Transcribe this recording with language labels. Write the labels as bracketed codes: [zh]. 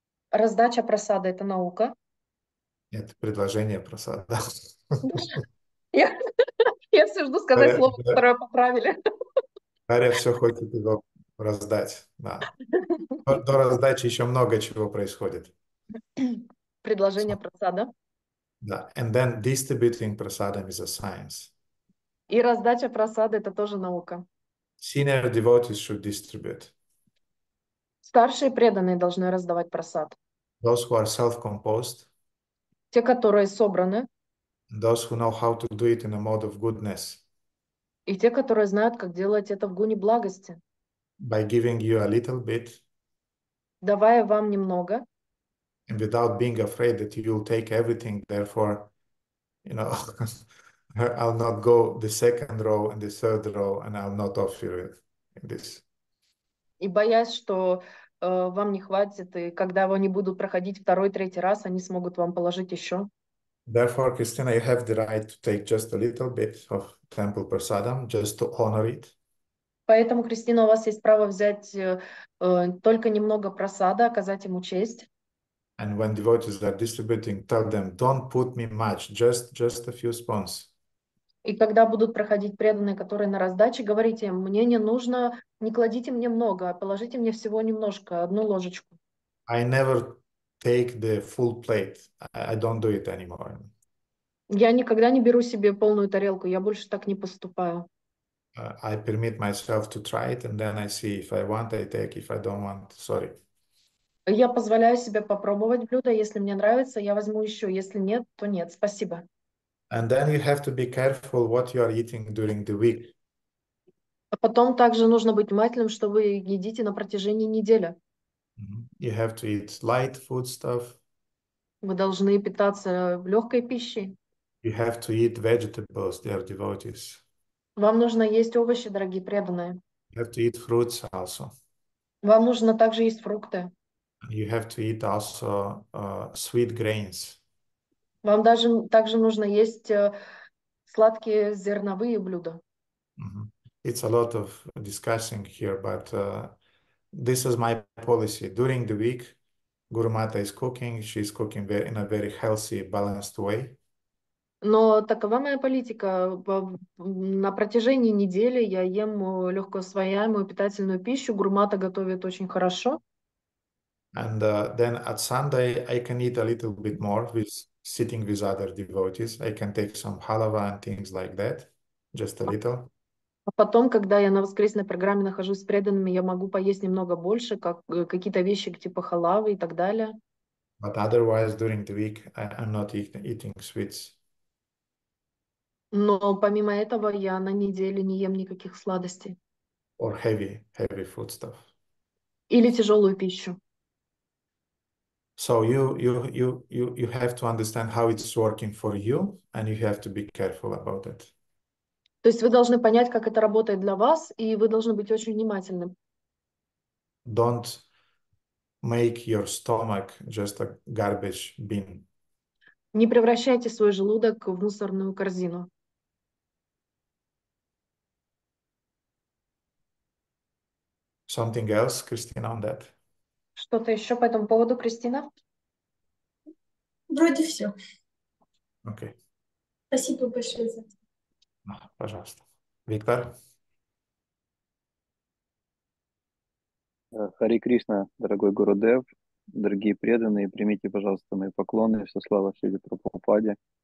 [ru] Раздача просада – это наука. Это предложение прасада. Я все жду сказать слово, которое поправили. Дарья все хочет его раздать. Да. До раздачи еще много чего происходит. Предложение просада. Да. [en] And then distributing prasadam is a science. [ru] И раздача просада – это тоже наука. [en] Senior devotees should distribute. [ru] Старшие преданные должны раздавать просад. [en] Those who are self-composed. [ru] Те, которые собраны. [en] Those who know how to do it in a mode of goodness. [ru] И те, которые знают, как делать это в гуне благости. [en] By giving you a little bit. [ru] Давая вам немного. [en] And without being afraid that you will take everything, therefore, you know, I'll not go the second row and the third row, and I'll not offer this. [ru] И боясь, что вам не хватит, и когда они будут проходить второй, третий раз, они смогут вам положить еще. [en] Therefore, Christina, you have the right to take just a little bit of temple prasadam, just to honor it. [ru] Поэтому, Кристина, у вас есть право взять только немного просада, оказать ему честь. [en] And when devotees are distributing, tell them, don't put me much, just a few spoons. [ru] И когда будут проходить преданные, которые на раздаче, говорите им, мне не нужно, не кладите мне много, а положите мне всего немножко, 1 ложечку. [en] I never take the full plate. I don't do it anymore. [ru] Я никогда не беру себе полную тарелку, я больше так не поступаю. [en] I permit myself to try it, and then I see if I want, I take. If I don't want, sorry. [ru] Я позволяю себе попробовать блюдо, если мне нравится, я возьму еще, если нет, то нет, спасибо. [en] And then you have to be careful what you are eating during the week. [ru] А потом также нужно быть внимательным, что вы едите на протяжении недели. [en] You have to eat light food stuff. [ru] Вы должны питаться легкой пищей. [en] You have to eat vegetables, dear devotees. [ru] Вам нужно есть овощи, дорогие преданные. [en] You have to eat fruits also. [ru] Вам нужно также есть фрукты. [en] You have to eat also sweet grains. [ru] Вам также нужно есть сладкие зерновые блюда. [en] It's a lot of discussing here, but this is my policy. During the week, Guru Mata is cooking. She's cooking in a very healthy, balanced way. [ru] Но такова моя политика. На протяжении недели я ем легкоусвояемую питательную пищу. Гуру Мата готовит очень хорошо. [en] And then at Sunday, I can eat a little bit more with sitting with other devotees. I can take some halava and things like that, just a little. [ru] А потом, когда я на воскресной программе нахожусь с преданными, я могу поесть немного больше, как какие-то вещи типа халавы и так далее. [en] But otherwise, during the week, I'm not eating sweets. [ru] Но помимо этого я на неделе не ем никаких сладостей. [en] Or heavy food stuff. [ru] Или тяжелую пищу. [en] So you have to understand how it's working for you, and you have to be careful about it. [ru] То есть вы должны понять, как это работает для вас, и вы должны быть очень внимательны. [en] Don't make your stomach just a garbage bin. [ru] Не превращайте свой желудок в мусорную корзину. [en] Something else, Christina, on that? [ru] Что-то еще по этому поводу, Кристина? Вроде все. Окей. Спасибо большое за это. Пожалуйста. Виктор? Хари Кришна, дорогой Гурудев, дорогие преданные, примите, пожалуйста, мои поклоны, все слава Шриле Прабхупаде.